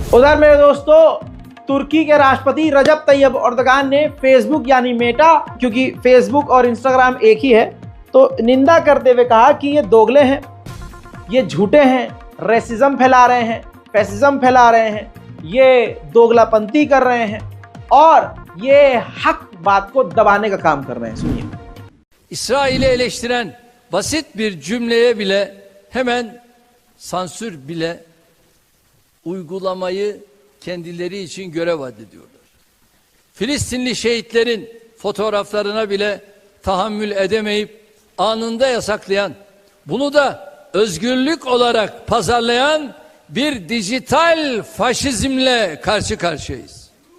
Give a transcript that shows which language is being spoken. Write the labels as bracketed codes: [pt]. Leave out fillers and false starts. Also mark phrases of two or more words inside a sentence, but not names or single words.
[hi] उधर मेरे दोस्तों, तुर्की के राष्ट्रपति रजब तैयब एर्दोगान ने फेसबुक यानी मेटा, क्योंकि फेसबुक और इंस्टाग्राम एक ही है, तो निंदा करते हुए कहा कि ये दोगले हैं, ये झूठे हैं, रेसिज्म फैला रहे हैं, फैसिज्म फैला रहे हैं, ये दोगलापंती कर रहे हैं और ये हक बात को दबाने का काम कर रहे हैं। सुनिए। [tr] İsrail'i eleştiren basit bir cümleye bile hemen sansür bile uygulamayı kendileri için görev addediyorlar. Filistinli şehitlerin fotoğraflarına bile tahammül edemeyip anında yasaklayan, bunu da özgürlük olarak pazarlayan bir dijital faşizmle karşı karşıyayız.